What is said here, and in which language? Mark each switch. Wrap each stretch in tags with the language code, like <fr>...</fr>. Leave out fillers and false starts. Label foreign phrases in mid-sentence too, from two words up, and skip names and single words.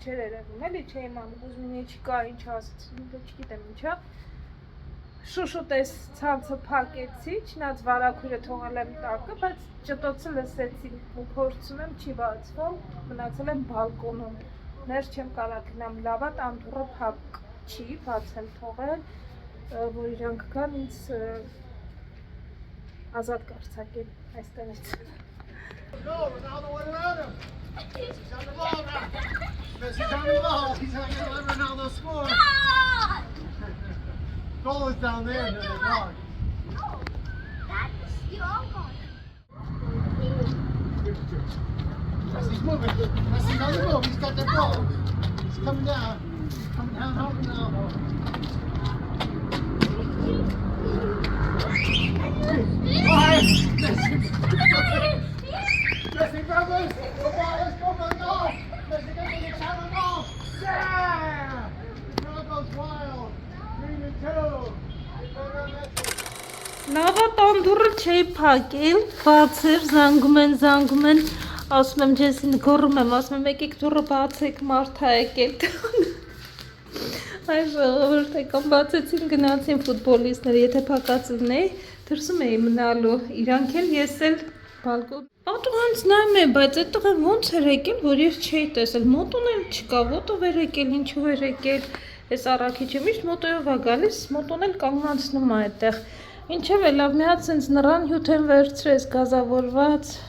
<hy>չէր երևում, էլի չէի իմանում, ուզում չկա, ինչ ասեցին, չգիտեմ ինչա։ Շուշուտ այս ցանցը փակեցի, չնայած վարակույրը թողել եմ տակը, բայց ճտոցը լսեցի ու փորձում եմ չի բացվում, մնացել եմ բալկոնում, ներս չեմ կարող գնամ, լավ է, տանդուռը փակ չի, բաց եմ թողել, որ իրանք կան ինձ ազատ կարձակել այստեղից։</hy> <en>No, Ronaldo went around him. Messi's on the ball now. Messi's on the ball. He's not going to let Ronaldo score. Goal is down there in the dog. No, that's your goal. Messi's moving. Messi's on the move. He's got the ball. He's coming down. Coming down, helping Ronaldo. Messi brothers, the ball is going to go. Messi getting a shot on goal. Yeah! The crowd goes wild. 3-2.</en> <hy>Լավա տանդուռը չէի փակել, բաց էր, զանգում են, ասում եմ ջեսին գոռում եմ, ասում եմ եկեք դուռը բացեք, մարդ է եկել։ Այ ժողովուրդ եկան բացեցին, գնացին ֆուտբոլիստները, եթե փակած լինեի, դրսում էի մնալու, իրանք էլ ես էլ բալկոն։ Պատուհանց նայում եմ, բայց այդ տղեն ոնց էր եկել, որ ես չէի տեսել, մոտոն էլ չկա, ոտով էր եկել, ինչու էր եկել, այս առաքիչը միշտ մոտոյով է գալիս, մոտոն էլ կանգնացնում է այդտեղ։ Ինչև է լավ, մի հատ սենց նռան հյութ են վերցրես, գազավորված,</hy>